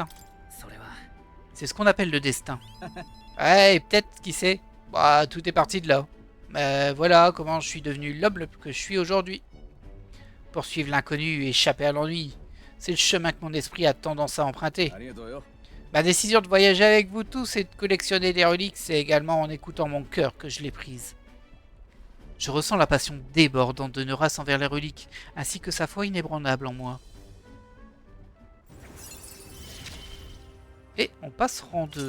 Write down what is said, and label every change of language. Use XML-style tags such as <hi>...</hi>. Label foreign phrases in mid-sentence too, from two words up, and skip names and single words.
<ja>それは。</ja> <fr>C'est ce qu'on appelle le destin. Ouais, et peut-être, qui sait. Bah, tout est parti de là. Mais voilà comment je suis devenu l'homme que je suis aujourd'hui. Poursuivre l'inconnu et échapper à l'ennui. C'est le chemin que mon esprit a tendance à emprunter.</fr> <ja>ありがとうよ。</ja> <fr>Ma décision de voyager avec vous tous et de collectionner des reliques, c'est également en écoutant mon cœur que je l'ai prise. Je ressens la passion débordante de Neuras envers les reliques, ainsi que sa foi inébranlable en moi. Et on passe rang 2.</fr>